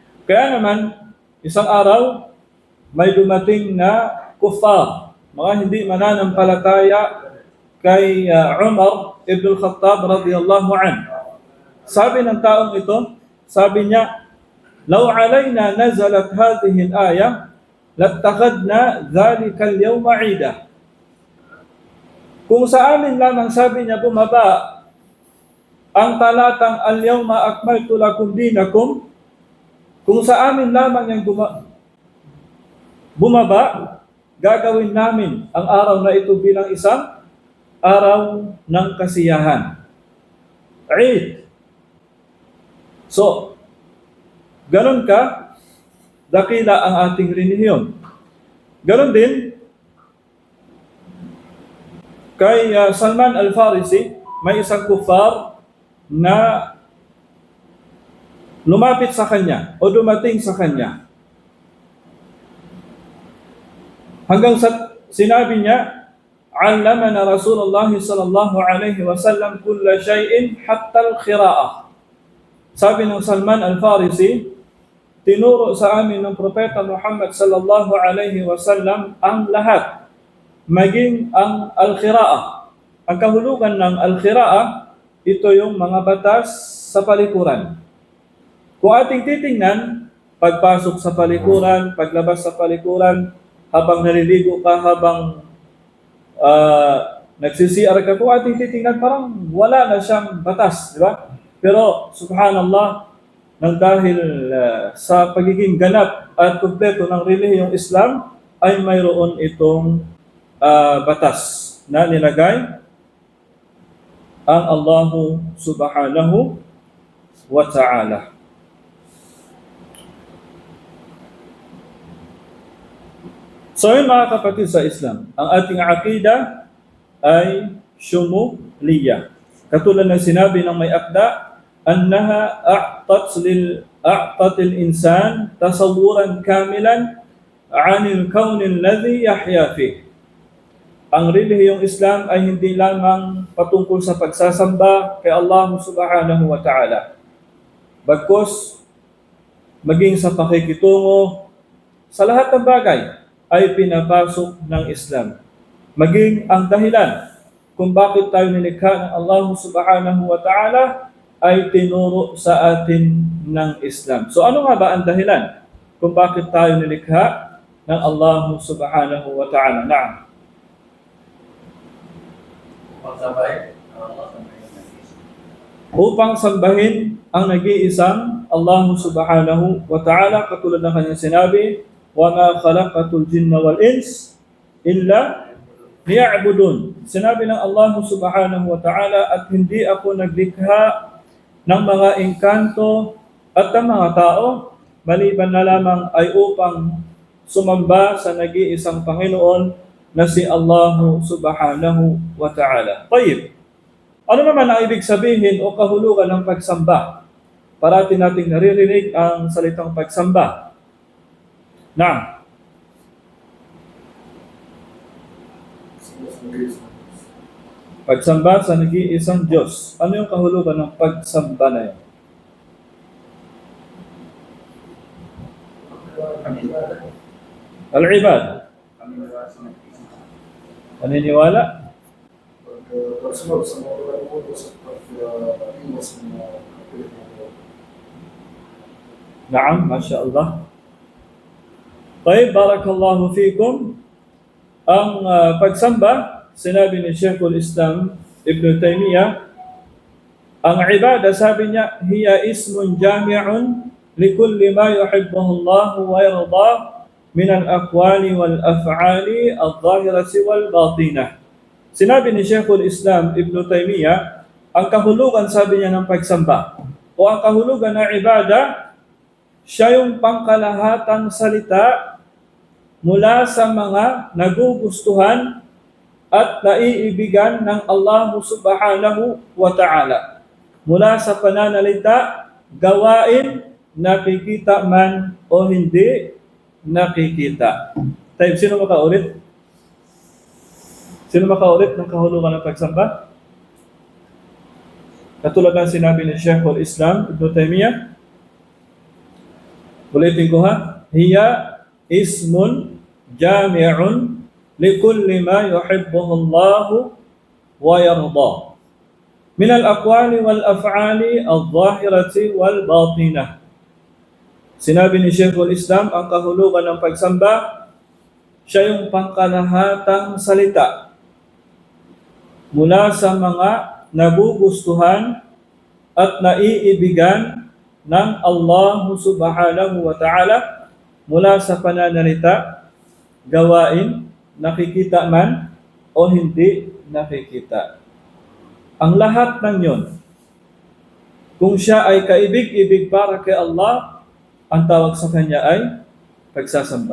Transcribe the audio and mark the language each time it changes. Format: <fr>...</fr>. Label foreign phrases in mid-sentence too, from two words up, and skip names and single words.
<tl>Kaya naman, isang araw, may dumating na kuffar, mga hindi mananampalataya kay Umar ibn al-Khattab</tl> <ar>رضي الله عنه.</ar> <tl>Sabi ng taong ito, sabi niya,</tl> <ar>"لو علينا نزلت هذه الآية لاتخذنا ذلك اليوم عيدا."</ar> <tl>Kung sa amin lamang, sabi niya, bumaba ang talatang</tl> <ar>"اليوم أكملت لكم دينكم",</ar> <tl>kung sa amin lamang yung bumaba, gagawin namin ang araw na ito bilang isang araw ng kasiyahan. Eid. So, ganun ka, dakila ang ating relihiyon. Ganun din, kay Salman al-Farisi, may isang kuffar na lumapit sa kanya o dumating sa kanya. Hanggang sa sinabi niya,</tl> <ar>"علمنا رسول الله صلى الله عليه وسلم كل شيء حتى القراءة."</ar> <tl>Sabi ng Salman al-Farisi, tinuro sa amin ng Propeta Muhammad</tl> <ar>صلى الله عليه وسلم</ar> <tl>ang lahat, maging ang al-qira'ah. Ang kahulugan ng al-qira'ah, ito yung mga batas sa palikuran. Kung ating titingnan, pagpasok sa palikuran, paglabas sa palikuran, habang naliligo ka, habang nagsisiar ka, kung ating titingnan, parang wala na siyang batas, di ba? Pero, subhanallah, nang dahil sa pagiging ganap at kumpleto ng relihiyong Islam, ay mayroon itong batas na nilagay ang Allahu</tl> <ar>سبحانه وتعالى.</ar> <tl>So yun mga kapatid sa Islam, ang ating aqida ay syumuliyah. Katulad ng sinabi ng may akda,</tl> <ar>أنها أعطت الإنسان تصورا كاملا عن الكون الذي يحيا فيه.</ar> <tl>Ang relihiyong Islam ay hindi lamang patungkol sa pagsasamba kay Allah</tl> <ar>سبحانه وتعالى,</ar> <tl>bagkus maging sa pakikitungo sa lahat ng bagay ay pinapasok ng Islam. Maging ang dahilan kung bakit tayo nilikha ng Allah</tl> <ar>سبحانه وتعالى</ar> <tl>ay tinuro sa atin ng Islam. So ano nga ba ang dahilan kung bakit tayo nilikha ng Allah</tl> <ar>سبحانه وتعالى?</ar> <tl>Na'am. Upang sambahin ang nag-iisang Allah</tl> <ar>سبحانه وتعالى,</ar> <tl>katulad ng kanyang sinabi,</tl> <ar>وَمَا خَلَقَتُ الْجِنَّ وَالْإِنسِ إِلَّا لِيَعْبُدُونَ.</ar> <tl>Sinabi ng Allah</tl> <ar>سبحانه وتعالى,</ar> <tl>at hindi ako naglikha ng mga engkanto at ng mga tao, maliban na lamang ay upang sumamba sa nag-iisang Panginoon na si Allah</tl> <ar>سبحانه وتعالى.</ar> <tl>Tayyib. Ano naman ang ibig sabihin o kahulugan ng pagsamba? Parati nating naririnig ang salitang pagsamba. Na'am. Pagsamba sa nag-iisang Diyos. Ano yung kahulugan ng pagsamba na yun? Al-ibad. Paniniwala? Naam,</tl> <ar>ما شاء الله.</ar> <tl>Tayyib,</tl> <ar>بارك الله فيكم.</ar> <tl>Ang pagsamba, sinabi ni Sheikhul Islam Ibn Taymiyyah, ang ibada, sabi niya,</tl> <ar>هي اسم جامع لكل ما يحبه الله ويرضاه من الأقوال والأفعال الظاهرة والباطنة.</ar> <tl>Sinabi ni Sheikhul Islam Ibn Taymiyyah, ang kahulugan, sabi niya, ng pagsamba o ang kahulugan ng ibada, siya yung pangkalahatang salita mula sa mga nagugustuhan at naiibigan ng Allah</tl> <ar>سبحانه وتعالى.</ar> <tl>Mula sa pananalita, gawain, nakikita man o hindi nakikita. Tayo, sino makaulit? Sino makaulit ng kahulugan ng pagsamba? Katulad ng sinabi ni Sheikhul Islam Ibn Taymiyyah, Ulitin ko ha.</tl> <ar>هي اسم جامع لكل ما يحبه الله ويرضى. من الأقوال والأفعال الظاهرة والباطنة.</ar> <tl>Sinabi ni Sheikhul Islam, ang kahulugan ng pagsamba, siya yung pangkalahatang salita mula sa mga nagugustuhan at naiibigan ng Allah</tl> <ar>سبحانه وتعالى</ar> <tl>mula sa pananalita, gawain, nakikita man o hindi nakikita. Ang lahat ng yon, kung siya ay kaibig-ibig para kay Allah, ang tawag sa kanya ay pagsasamba.</tl>